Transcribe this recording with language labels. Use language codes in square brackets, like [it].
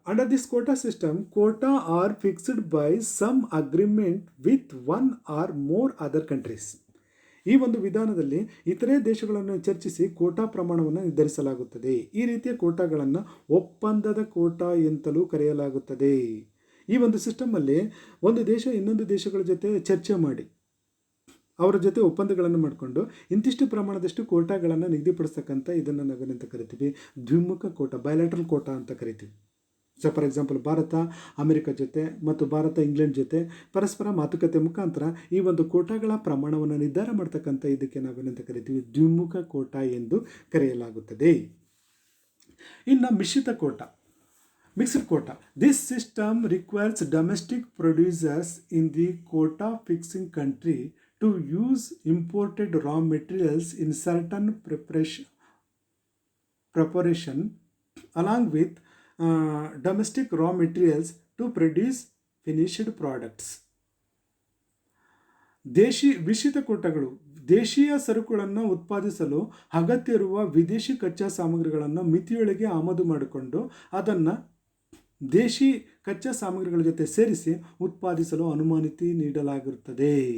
[en] Under this quota system, quota are fixed by some agreement with one or more other countries. [kn] ಈ ಒಂದು ವಿಧಾನದಲ್ಲಿ ಇತರೆ ದೇಶಗಳನ್ನು ಚರ್ಚಿಸಿ ಕೋಟಾ ಪ್ರಮಾಣವನ್ನು ನಿರ್ಧರಿಸಲಾಗುತ್ತದೆ. ಈ ರೀತಿಯ ಕೋಟಾಗಳನ್ನು ಒಪ್ಪಂದದ ಕೋಟಾ ಎಂತಲೂ ಕರೆಯಲಾಗುತ್ತದೆ. ಈ ಒಂದು ಸಿಸ್ಟಮಲ್ಲಿ ಒಂದು ದೇಶ ಇನ್ನೊಂದು ದೇಶಗಳ ಜೊತೆ ಚರ್ಚೆ ಮಾಡಿ ಅವರ ಜೊತೆ ಒಪ್ಪಂದಗಳನ್ನು ಮಾಡಿಕೊಂಡು ಇಂತಿಷ್ಟು ಪ್ರಮಾಣದಷ್ಟು ಕೋಟಾಗಳನ್ನು ನಿಗದಿಪಡಿಸ್ತಕ್ಕಂಥ ಇದನ್ನು ನಾವೇನಂತ ಕರಿತೀವಿ? ದ್ವಿಮುಖ ಕೋಟಾ, ಬಯಲಾಟ್ರಲ್ ಕೋಟಾ ಅಂತ ಕರಿತೀವಿ. [en] so for example, [kn] Bharat America ಜೊತೆ ಮತ್ತು ಭಾರತ ಇಂಗ್ಲೆಂಡ್ ಜೊತೆ ಪರಸ್ಪರ ಮಾತುಕತೆ ಮುಖಾಂತರ ಈ ಒಂದು ಕೋಟಾಗಳ ಪ್ರಮಾಣವನ್ನು ನಿರ್ಧಾರ ಮಾಡ್ತಕ್ಕಂಥ ಇದಕ್ಕೆ ನಾವೇನಂತ ಕರಿತೀವಿ? ದ್ವಿಮುಖ ಕೋಟಾ ಎಂದು ಕರೆಯಲಾಗುತ್ತದೆ. ಇನ್ನು ಮಿಶ್ರಿತ Kota, mixed Kota. [en] This system requires domestic producers in the quota fixing country to use imported raw materials in certain preparation along with domestic raw materials to produce finished products. [kn] ವಿಶಿಷ್ಟ ಕೋಟಾಗಳು ದೇಶೀಯ ಸರಕುಗಳನ್ನು ಉತ್ಪಾದಿಸಲು ಅಗತ್ಯ ಇರುವ ವಿದೇಶಿ ಕಚ್ಚಾ ಸಾಮಗ್ರಿಗಳನ್ನು ಮಿತಿಯೊಳಗೆ ಆಮದು ಮಾಡಿಕೊಂಡು ಅದನ್ನು ದೇಶಿ ಕಚ್ಚಾ ಸಾಮಗ್ರಿಗಳ ಜೊತೆ ಸೇರಿಸಿ ಉತ್ಪಾದಿಸಲು ಅನುಮತಿ ನೀಡಲಾಗಿರುತ್ತದೆ.